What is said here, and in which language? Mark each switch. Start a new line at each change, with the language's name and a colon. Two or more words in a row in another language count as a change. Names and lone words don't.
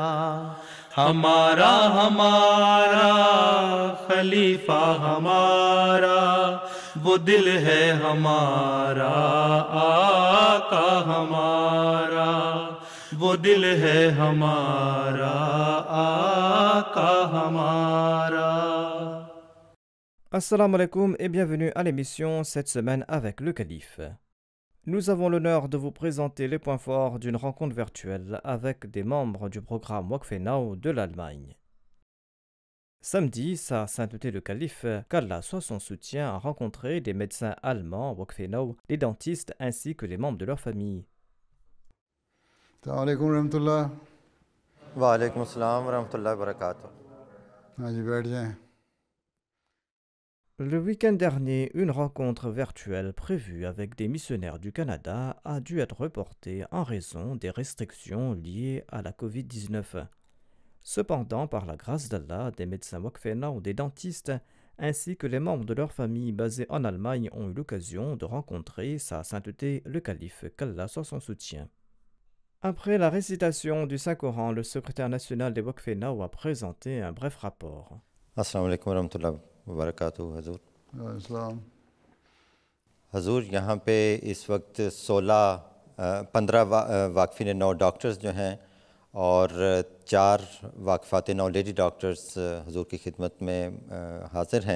Urdu: ہمارا ہمارا خلیفہ ہمارا، وہ دل ہے ہمارا آقا ہمارا، وہ دل ہے ہمارا آقا ہمارا۔
Arabic: السلام عليكم
French: et bienvenue à l'émission cette semaine avec le Calife. Nous avons l'honneur de vous présenter les points forts d'une rencontre virtuelle avec des membres du programme Waqf Now de l'Allemagne. Samedi, Sa Sainteté le Calife, qu'Allah soit son soutien, a rencontré des médecins allemands Waqf Now, des dentistes ainsi que les membres de leur famille.
Arabic: السلام علیکم ورحمۃ اللہ۔ وعلیکم السلام ورحمۃ اللہ وبرکاتہ۔
Urdu: ہاں جی بیٹھ جائیں۔
French: Le week-end dernier, une rencontre virtuelle prévue avec des missionnaires du Canada a dû être reportée en raison des restrictions liées à la Covid-19. Cependant, par la grâce d'Allah, des médecins Waqf Now, des dentistes, ainsi que les membres de leur famille basés en Allemagne ont eu l'occasion de rencontrer Sa Sainteté le Calife, qu'Allah soit son soutien. Après la récitation du Saint-Coran, le secrétaire national des Waqf Now a présenté un bref rapport.
Arabic: السلام علیکم ورحمۃ اللہ وبرکاتہ۔
Urdu: حضور
Arabic: وعلیکم السلام۔
Urdu: حضور یہاں پہ اس وقت 15 واقفین نو ڈاکٹرز جو ہیں اور 4 واقفات نو
English: lady doctors
Urdu: حضور کی خدمت میں حاضر ہیں۔